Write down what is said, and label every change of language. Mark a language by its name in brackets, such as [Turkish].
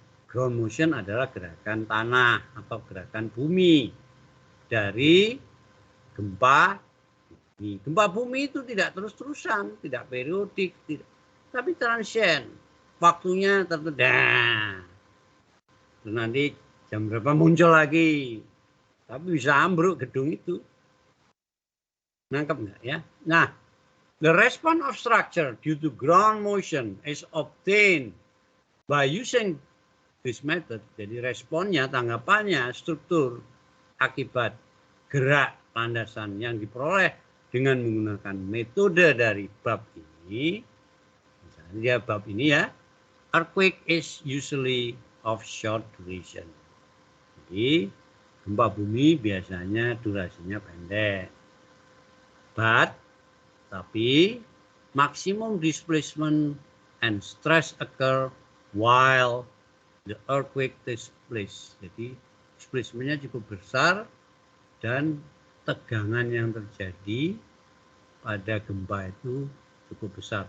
[Indonesian] Ground motion adalah gerakan tanah atau gerakan bumi dari gempa bumi. Gempa bumi itu tidak terus-terusan, tidak periodik, tapi transient. Waktunya tertentu. Terus nanti jam berapa muncul lagi. Tapi bisa ambruk gedung itu. Nangkep nggak ya? [English] Nah, the response of structure due to ground motion is obtained By using this method, [Indonesian] jadi responnya, tanggapannya, struktur, akibat gerak landasan yang diperoleh dengan menggunakan metode dari bab ini, misalnya bab ini ya, [English] earthquake is usually of short duration. [Indonesian] Jadi gempa bumi biasanya durasinya pendek. [English] Tapi maximum displacement and stress occur while the earthquake takes place. [Indonesian] Jadi displacementnya cukup besar dan tegangan yang terjadi pada gempa itu cukup besar.